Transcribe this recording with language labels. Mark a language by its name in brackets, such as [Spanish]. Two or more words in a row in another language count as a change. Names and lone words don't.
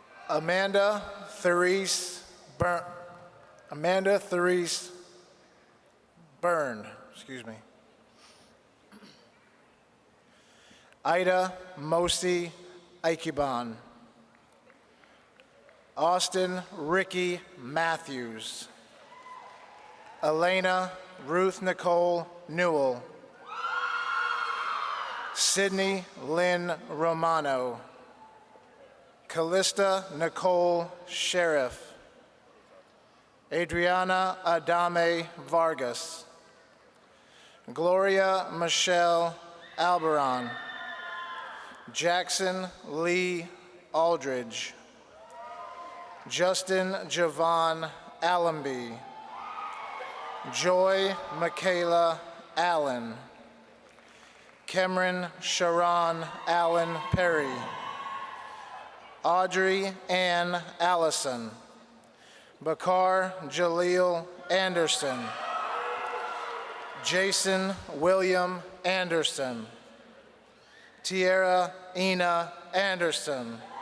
[English] Amanda Therese Byrne, excuse me. Ida Mosi Aikibon. Austin Ricky Matthews. Elena Ruth Nicole Newell. Sydney Lynn Romano. Callista Nicole Sheriff. Adriana Adame Vargas. Gloria Michelle Alberon. Jackson Lee Aldridge. Justin Javon Allenby. Joy Michaela Allen. Cameron Sharon Allen Perry. Audrey Ann Allison. Bakar Jaleel Anderson. Jason William Anderson. Tierra Ina Anderson.